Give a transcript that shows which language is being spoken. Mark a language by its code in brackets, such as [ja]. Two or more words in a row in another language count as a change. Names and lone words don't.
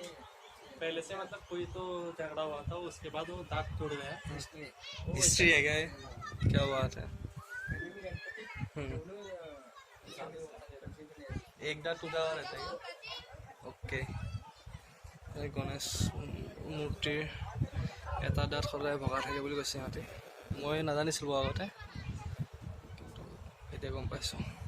[hi] पहले से मतलब कोई तो झगड़ा हुआ था, उसके बाद वो दांत टूट गया। हिस्ट्री है क्या ये? क्या बात है। एक दांत टूटा हुआ रहता है। [as] ओके गणेश মূৰ্তিৰ এটা দাঁত সদায় ভগা থাকে বুলি কৈছে সিহঁতে। মই নাজানিছিলোঁ আগতে, কিন্তু এতিয়া গম পাইছোঁ।